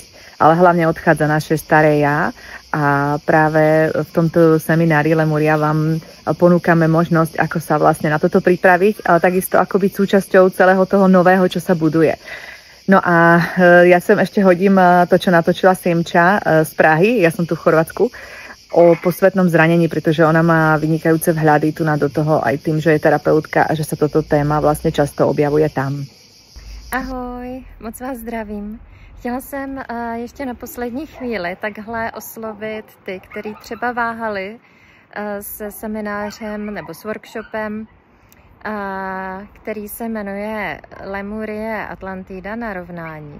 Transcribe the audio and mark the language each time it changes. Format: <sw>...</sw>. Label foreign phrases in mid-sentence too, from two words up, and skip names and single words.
<sk>Ale hlavne odchádza naše staré ja a práve v tomto seminári Lemuria vám ponúkame možnosť, ako sa vlastne na toto pripraviť, ale takisto ako byť súčasťou celého toho nového, čo sa buduje. No a ja sem ešte hodím to, čo natočila Simča z Prahy, ja som tu v Chorvátsku, o posvetnom zranení, pretože ona má vynikajúce vhľady tu do toho aj tým, že je terapeutka a že sa toto téma vlastně často objavuje tam.</sk> <cs>Ahoj, moc vás zdravím. Chtěla jsem ještě na poslední chvíli takhle oslovit ty, kteří třeba váhali se seminářem nebo s workshopem, který se jmenuje Lemurie Atlantida narovnání.</cs>